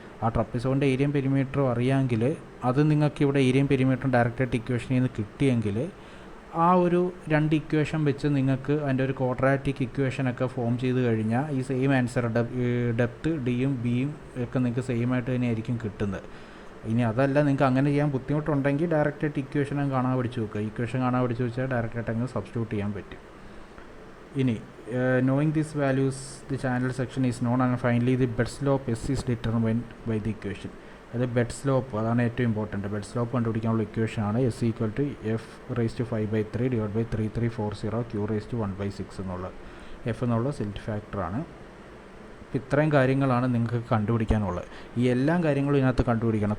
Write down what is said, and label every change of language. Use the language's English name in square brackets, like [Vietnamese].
[Malayalam] ആ ട്രപ്പിസോയിഡിൻ്റെ ഏരിയയും പെരിമീറ്ററും അറിയാമെങ്കിൽ അത് നിങ്ങൾക്ക് ഇവിടെ ഏരിയയും പെരിമീറ്ററും ഡയറക്റ്റായിട്ട് ഇക്വേഷനിൽ നിന്ന് കിട്ടിയെങ്കിൽ ആ ഒരു രണ്ട് ഇക്വേഷൻ വെച്ച് നിങ്ങൾക്ക് അതിൻ്റെ ഒരു ക്വാഡ്രാറ്റിക് ഇക്വേഷനൊക്കെ ഫോം ചെയ്ത് കഴിഞ്ഞാൽ ഈ സെയിം ആൻസർ ഡെപ്ത് ഡിയും ബിയും ഒക്കെ നിങ്ങൾക്ക് സെയിം ആയിട്ട് തന്നെയായിരിക്കും കിട്ടുന്നത്. ഇനി അതല്ല, നിങ്ങൾക്ക് അങ്ങനെ ചെയ്യാൻ ബുദ്ധിമുട്ടുണ്ടെങ്കിൽ ഡയറക്റ്റായിട്ട് ഇക്വേഷൻ കാണാൻ പഠിച്ച് വെക്കുക. ഇക്വേഷൻ കാണാൻ പഠിച്ച് വെച്ചാൽ ഡയറക്റ്റായിട്ട് അങ്ങ് സബ്സ്റ്റിറ്റ്യൂട്ട് ചെയ്യാൻ പറ്റും. ഇനി [English] knowing these values, the channel section is known, and finally the bed slope S is determined by the equation. [Malayalam] അത് ബെഡ് സ്ലോപ്പ്, അതാണ് ഏറ്റവും ഇമ്പോർട്ടൻറ്റ്. ബെഡ് സ്ലോപ്പ് കണ്ടുപിടിക്കാനുള്ള ഇക്വേഷനാണ് S equal to F⁵5/3 divide by 3340 Q⁻1/6 എന്നുള്ള F എന്നുള്ള silt ഫാക്ടറാണ്. അപ്പോൾ ഇത്രയും കാര്യങ്ങളാണ് നിങ്ങൾക്ക് കണ്ടുപിടിക്കാനുള്ളത്. ഈ എല്ലാ കാര്യങ്ങളും ഇതിനകത്ത് കണ്ടുപിടിക്കണം.